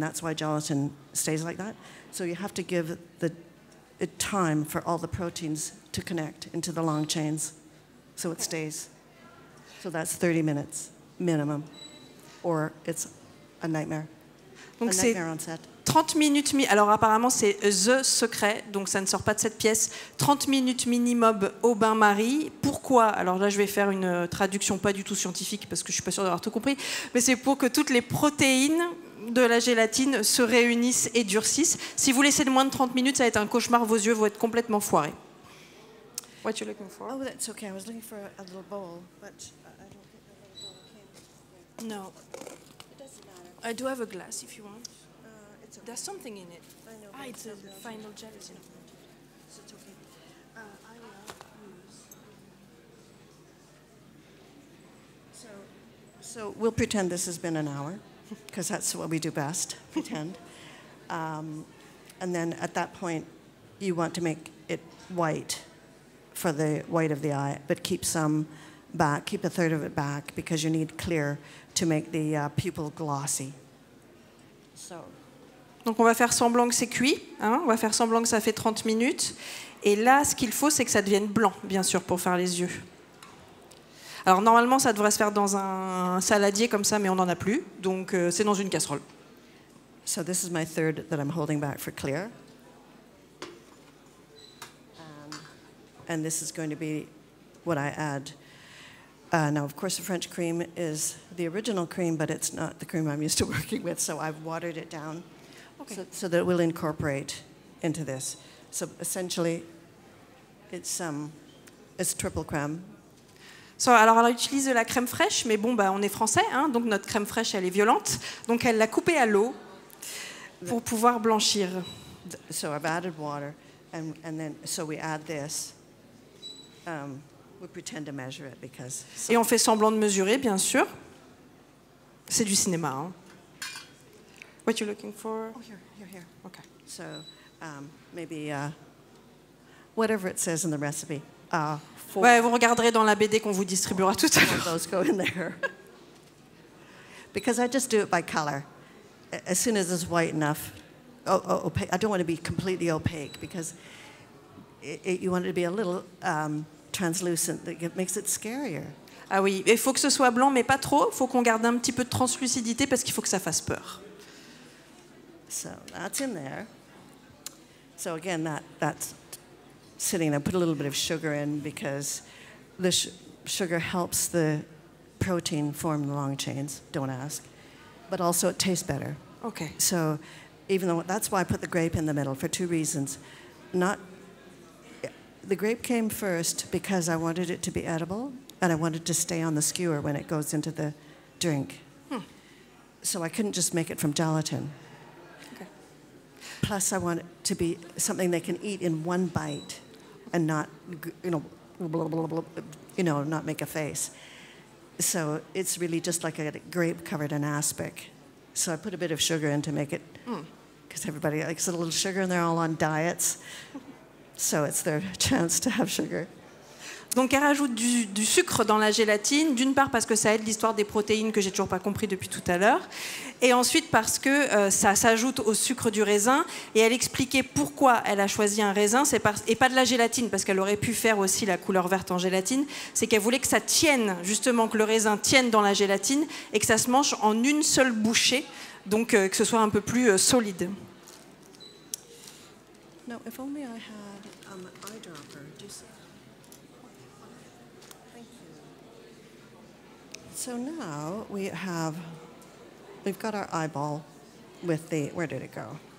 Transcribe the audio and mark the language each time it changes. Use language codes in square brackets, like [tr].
[en] That's why gelatin stays like that. So you have to give it time for all the proteins to connect into the long chains, so it stays. So that's 30 minutes minimum, or it's a nightmare. [fr] Donc [en] a nightmare on set. [fr] 30 minutes, alors apparemment c'est [en] the secret, [fr] donc ça ne sort pas de cette pièce. 30 minutes minimum au bain-marie. Pourquoi? Alors là je vais faire une traduction pas du tout scientifique parce que je suis pas sûre d'avoir tout compris, mais c'est pour que toutes les protéines de la gélatine se réunissent et durcissent. Si vous laissez de moins de 30 minutes, ça va être un cauchemar, vos yeux vont être complètement foirés. [en] What you looking for? Oh, that's okay. I was looking for a little bowl, but I don't think the little bowl came. No. It doesn't matter. I do have a glass if you want. It's okay. There's something in it. I know. Ah, it's a final gelatin. It's okay. I will use. So we'll pretend this has been an hour, because that's what we do best, pretend. And then at that point, you want to make it white for the white of the eye, but keep some back, keep a third of it back, because you need clear to make the pupil glossy. So. [fr] Donc on va faire semblant que c'est cuit, hein, on va faire semblant que ça fait 30 minutes. Et là, ce qu'il faut, c'est que ça devienne blanc, bien sûr, pour faire les yeux. Alors normalement, ça devrait se faire dans un saladier comme ça, mais on n'en a plus. Donc c'est dans une casserole. [en] So this is my third that I'm holding back for clear. And this is going to be what I add. Now, of course, the French cream is the original cream, but it's not the cream I'm used to working with, so I've watered it down. Okay. So that it will incorporate into this. So essentially, it's triple creme, [fr] Alors elle utilise de la crème fraîche, mais bon, on est français, hein, donc notre crème fraîche, elle est violente. Donc elle l'a coupée à l'eau pour pouvoir blanchir. [en] So I've added water, and then so we add this. We pretend to measure it because. [fr] Et on fait semblant de mesurer, bien sûr. C'est du cinéma. Hein. [en] What you looking for? Oh, here. Okay. So maybe whatever it says in the recipe. [fr] Ouais, vous regarderez dans la BD qu'on vous distribuera tout à l'heure. [en] Those go in there. Because I just do it by color. As soon as it's white enough, opaque. I don't want to be completely opaque because you want it to be a little translucent. That makes it scarier. [fr] Ah oui, il faut que ce soit blanc, mais pas trop. Il faut qu'on garde un petit peu de translucidité parce qu'il faut que ça fasse peur. [en] So that's in there. So again, that's sitting there. Put a little bit of sugar in because the sugar helps the protein form the long chains. Don't ask. But also it tastes better. Okay. So even though that's why I put the grape in the middle for two reasons. The grape came first because I wanted it to be edible and I wanted to stay on the skewer when it goes into the drink. So I couldn't just make it from gelatin. Okay. Plus I want it to be something they can eat in one bite and not, not make a face. So it's really just like a grape covered in aspic. So I put a bit of sugar in to make it, because everybody likes a little sugar and they're all on diets. So it's their chance to have sugar. [fr] Donc elle rajoute du sucre dans la gélatine, d'une part parce que ça aide l'histoire des protéines que j'ai toujours pas compris depuis tout à l'heure, et ensuite parce que ça s'ajoute au sucre du raisin, et elle expliquait pourquoi elle a choisi un raisin, et pas de la gélatine, parce qu'elle aurait pu faire aussi la couleur verte en gélatine, c'est qu'elle voulait que ça tienne, justement que le raisin tienne dans la gélatine, et que ça se mange en une seule bouchée, donc que ce soit un peu plus solide. [en] No, if only I had an eyedropper. Do you see? So now we've got our eyeball with the, where did it go?